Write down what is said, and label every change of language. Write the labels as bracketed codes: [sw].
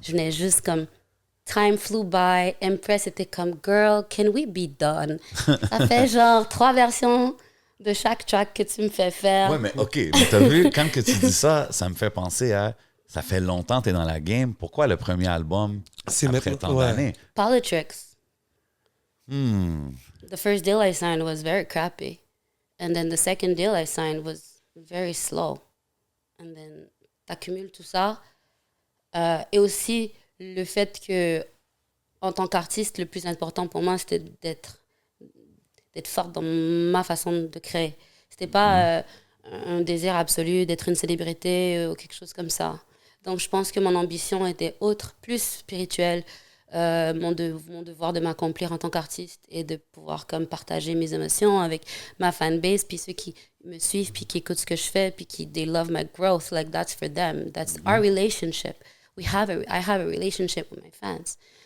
[fr] Je venais juste comme, [en] time flew by. [fr] Impress était comme, [en] girl, can we be done? [fr] Ça fait genre 3 versions de chaque track que tu me fais faire. Ouais, mais OK, mais t'as vu, quand que tu dis ça, ça me fait penser à... Ça fait longtemps que t'es dans la game. Pourquoi le premier album C'est après maintenant, tant ouais. d'années? [en] Politics. The first deal I signed was very crappy. And then the second deal I signed was very slow. And then [fr] t'accumules tout ça. Et aussi, le fait que, en tant qu'artiste, le plus important pour moi, c'était d'être forte dans ma façon de créer. C'était pas un désir absolu d'être une célébrité ou quelque chose comme ça. Donc, je pense que mon ambition était autre, plus spirituelle. Mon devoir de m'accomplir en tant qu'artiste et de pouvoir comme partager mes émotions avec ma fanbase, puis ceux qui me suivent, puis qui écoutent ce que je fais, puis qui [en] they love my growth. Like, that's for them. That's our relationship. I have a relationship with my fans.